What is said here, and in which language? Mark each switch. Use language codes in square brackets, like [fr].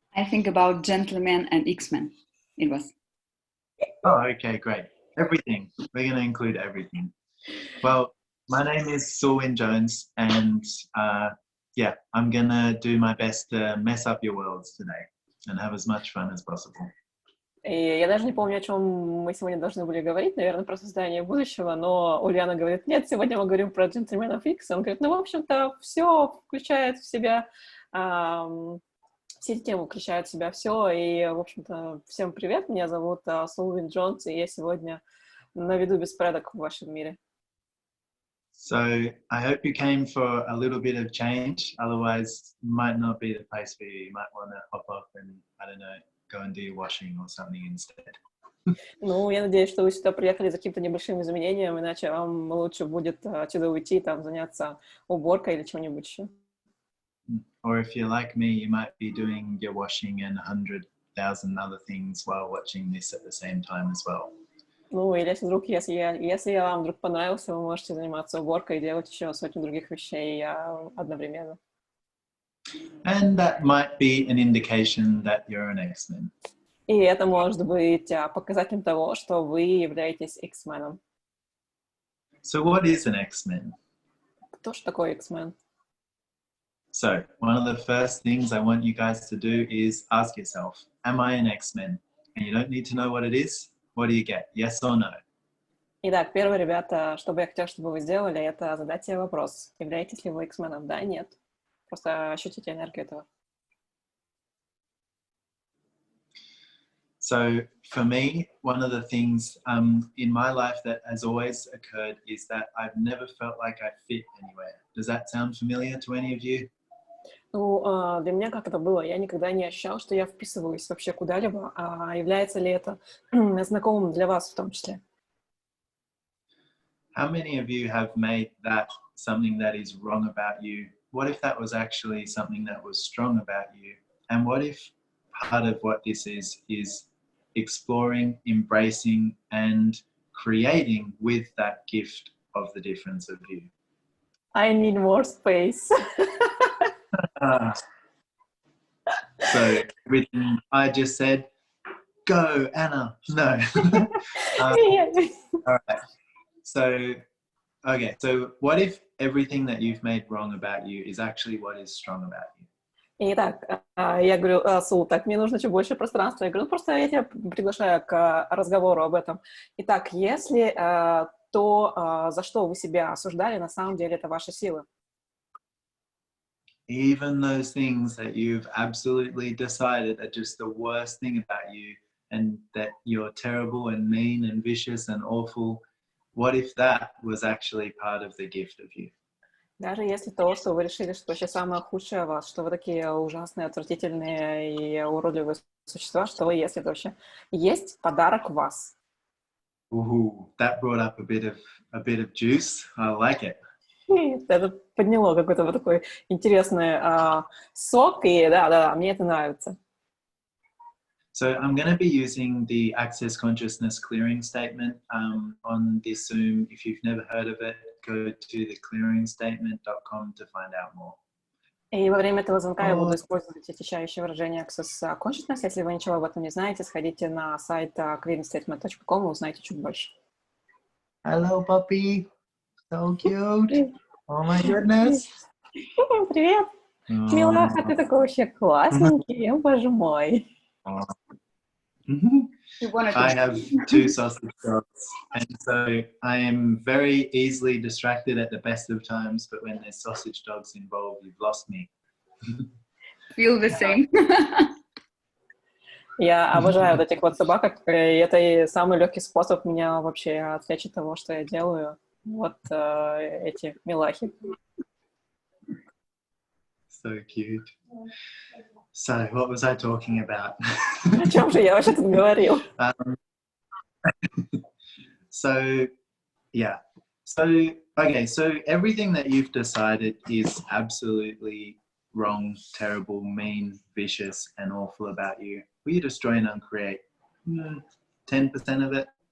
[en] I think about Gentlemen and X-Men. It was. Oh, okay, great. Everything. We're going to include everything. Well, my name is Sулom Jones, and yeah, I'm going to do my best to mess up your worlds today and have as much fun as possible. [ru] И я даже не помню, о чем мы сегодня должны были говорить, наверное, про создание будущего, но Ульяна говорит, нет, сегодня мы говорим про джентльменов Икс. Он говорит, ну, в общем-то, все включает в себя, все эти темы включают в себя все, и, в общем-то, всем привет, меня зовут Сулом Джонс, и я сегодня наведу беспорядок в вашем мире. [en] So I hope you came for a little bit of change, otherwise might not be the place for you. You might want to hop off and, I don't know, go and do your washing or something instead. [ru] Ну, я надеюсь, что вы сюда приехали за каким-то небольшим изменением, иначе вам лучше будет отсюда уйти, там, заняться уборкой или чем-нибудь еще. [en] Or if you're like me, you might be doing your washing and 100,000 other things while watching this at the same time as well. [ru] Ну, или если я вам вдруг понравился, вы можете заниматься уборкой и делать еще сотню других вещей одновременно. [en] And that might be an indication that you're an X-Men. [ru] И это может быть показателем того, что вы являетесь X-меном. [en] So what is an X-Men? [ru] Кто же такой X-мен? [en] So one of the first things I want you guys to do is ask yourself, am I an X-Men? And you don't need to know what it is. What do you get? Yes or no? [ru] Итак, первое, ребята, что бы я хотела, чтобы вы сделали, это задать себе вопрос. Являетесь ли вы X-меном? Да, нет. Просто ощутите энергию этого. [en] So for me, one of the things in my life that has always occurred is that I've never felt like I fit anywhere. Does that sound familiar to any of you? [ru] Ну, для меня как это было? Я никогда не ощущал, что я вписываюсь вообще куда-либо. А является ли это знакомым для вас в том числе? [en] How many of you have made that something that is wrong about you? What if that was actually something that was strong about you? And what if part of what this is exploring, embracing, and creating with that gift of the difference of you? I need more space. So everything I just said, go Anna. No. All right. So, okay. So what if everything that you've made wrong about you is actually what is strong about you? [ru] Итак, я говорю, Сул, так мне нужно чуть больше пространства. Я говорю, ну просто я тебя приглашаю к разговору об этом. Итак, если то, за что вы себя осуждали, на самом деле это ваши силы. [en] Even those things that you've absolutely decided are just the worst thing about you and that you're terrible and mean and vicious and awful, what if that was actually part of the gift of you? [ru] Даже если то, что вы решили, что вообще самое худшее в вас, что вы такие ужасные, отвратительные и уродливые существа, что если это вообще есть подарок в вас. [en] Ooh, that brought up a bit of juice. I like it. [ru] Это подняло какой-то вот такой интересный сок, и да, мне это нравится. [en] So I'm going to be using the Access Consciousness Clearing Statement on this Zoom. If you've never heard of it, go to theclearingstatement.com to find out more. [ru] И во время этого звонка я буду использовать очищающее выражение Access Consciousness. Если вы ничего об этом не знаете, сходите на сайт clearingstatement.com и узнайте чуть больше. [en] Hello, puppy. So cute. Oh my goodness. [ru] Привет. Милаха, ты такой вообще классненький, боже мой. [en] I have 2 sausage dogs, and so I am very easily distracted at the best of times, but when there's sausage dogs involved, you've lost me. Feel the same. [ru] Я обожаю вот этих вот собак, и это самый легкий способ меня вообще отвлечь от того, что я делаю. Вот эти милахи. [en] So cute. So, what was I talking about? [ru] О чем же я вообще тут говорил? [en] So, yeah. So, okay, so everything that you've decided is absolutely wrong, terrible, mean, vicious, and awful about you. Will you destroy and uncreate 10% of it?